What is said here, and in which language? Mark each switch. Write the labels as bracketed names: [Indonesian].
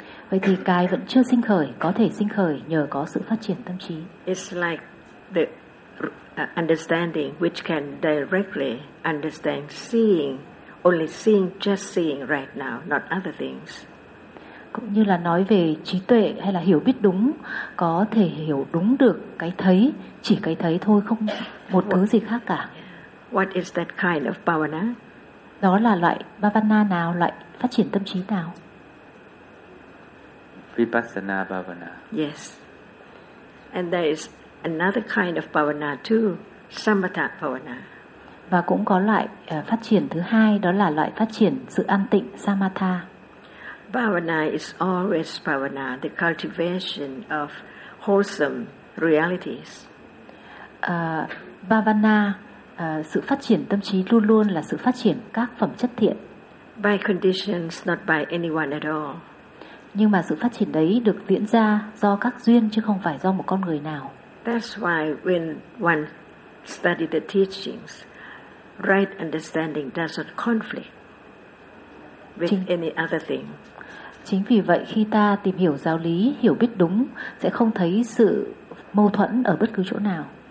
[Vietnamese] Vậy thì cái vẫn chưa sinh khởi có thể sinh khởi nhờ có sự phát triển tâm trí. [English] It's like the understanding which can directly understand seeing, only seeing, just seeing right now, not other things. [Vietnamese] Cũng như là nói về trí tuệ hay là hiểu biết đúng, có thể hiểu đúng được cái thấy, chỉ cái thấy thôi, không một thứ gì khác cả. [English] What is that kind of bhavana? [Vietnamese] Đó là loại bhavana nào, loại phát triển tâm trí nào? [English] Vipassana bhavana. Yes. And there is another kind of bhavana too, samatha bhavana. [Vietnamese] Và cũng có loại phát triển thứ hai, đó là loại phát triển sự an tịnh, samatha. [English] Bhavana is always bhavana, the cultivation of wholesome realities. [Vietnamese] Bhavana, sự phát triển tâm trí luôn luôn là sự phát triển các phẩm chất thiện. [English] By conditions, not by anyone at all. [Vietnamese] Nhưng mà sự phát triển đấy được diễn ra do các duyên chứ không phải do một con người nào. [English] That's why when one studies the teachings, right understanding does not conflict with any other thing. [Vietnamese] Chính vì vậy khi ta tìm hiểu giáo lý, hiểu biết đúng sẽ không thấy sự mâu thuẫn ở bất cứ chỗ nào.